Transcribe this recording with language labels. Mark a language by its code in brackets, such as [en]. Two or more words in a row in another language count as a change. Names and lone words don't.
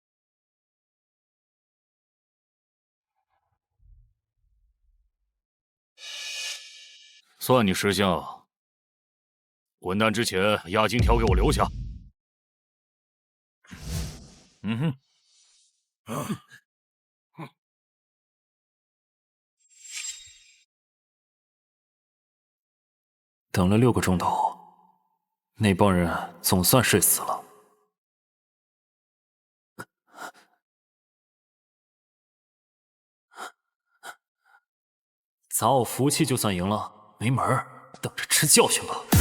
[zh] 算你識相，滾蛋之前押金條給我留下。嗯哼。等了6个钟头，那帮人总算睡死了。砸我服务器就算赢了，没门儿，等着吃教训吧。